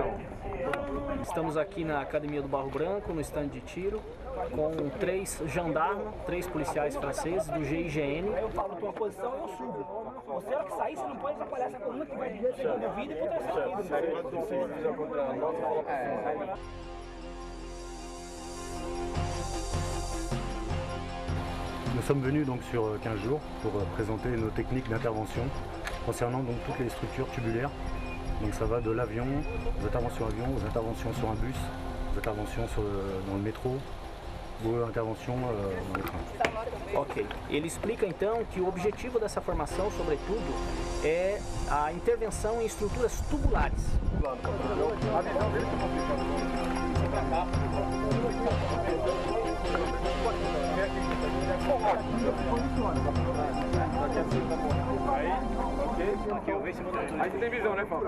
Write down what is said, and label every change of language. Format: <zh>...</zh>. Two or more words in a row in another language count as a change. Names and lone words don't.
<pt>Estamos aqui na Academia do Barro Branco, no stand de tiro, com 3 gendarmes, 3 policiais franceses do GIGN. Eu falo tua posição e eu subo. Você, a hora que sair, você não pode atrapalhar essa coluna que vai dividir a segunda vida e contra essa vida.</pt> <fr>Nous sommes venus donc sur 15 jours pour présenter nos techniques d'intervention concernant donc toutes les structures tubulaires. Donc ça va de l'avion, aux interventions avion, aux interventions sur un bus, aux interventions dans le métro, ou interventions dans les trains. Ok.</fr> <pt>Ele explica então que o objetivo dessa formação, sobretudo, é a intervenção em estruturas tubulares. Aí você tem visão, né, Paulo?</pt>